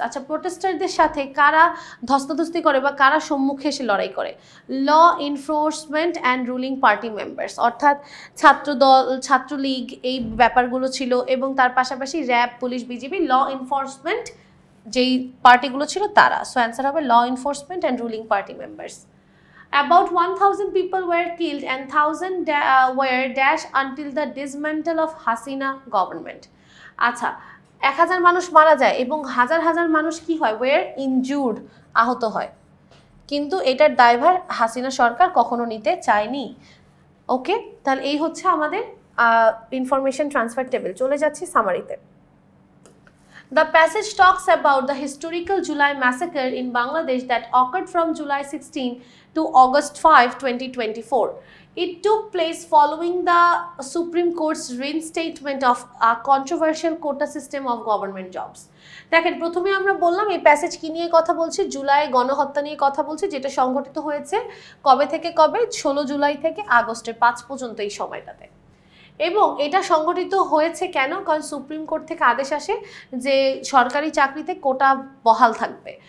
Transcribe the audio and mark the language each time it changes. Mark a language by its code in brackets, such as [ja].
[bn] আচ্ছা, প্রোটেস্টারদের সাথে কারা ধস্তাধস্তি করে বা কারা সম্মুখে এসে লড়াই করে? [en] law enforcement and ruling party members, [bn] অর্থাৎ ছাত্রদল, ছাত্রলীগ এই ব্যাপারগুলো ছিল, এবং তার পাশাপাশি RAB, police, BGB, law enforcement যেই পার্টিগুলো ছিল তারা। [en] so answer [bn] হবে [en] Law enforcement and ruling party members. About 1,000 people were killed and 1,000 were dashed until the dismantle of Hasina government. [bn] আচ্ছা, 1000 মানুষ মারা যায় এবং হাজার হাজার মানুষ কি হয়? [en] were injured, [bn] আহত হয়। কিন্তু এটার দায়ভার হাসিনা সরকার কখনো নিতে চায়নি। ওকে, তাহলে এই হচ্ছে আমাদের ইনফরমেশন ট্রান্সফার টেবিল। চলে যাচ্ছি সামারিতে। [en] The passage talks about the historical July massacre in Bangladesh that occurred from July 16 to August 5, 2024. It took place following the Supreme Court's reinstatement of a controversial quota system of government jobs. [bn] দেখেন, প্রথমে আমরা বললাম এই passage কি নিয়ে কথা বলছি? জুলাই গণহত্যা নিয়ে কথা বলছি, যেটা সংঘটিত হয়েছে কবে থেকে কবে? 16 জুলাই থেকে আগস্টের 5 পর্যন্ত এই সময়টাতে। এবং এটা সংগঠিত হয়েছে কেন? কারণ সুপ্রিম কোর্ট থেকে আদেশ আসে যে সরকারি চাকরিতে কোটা বহাল থাকবে।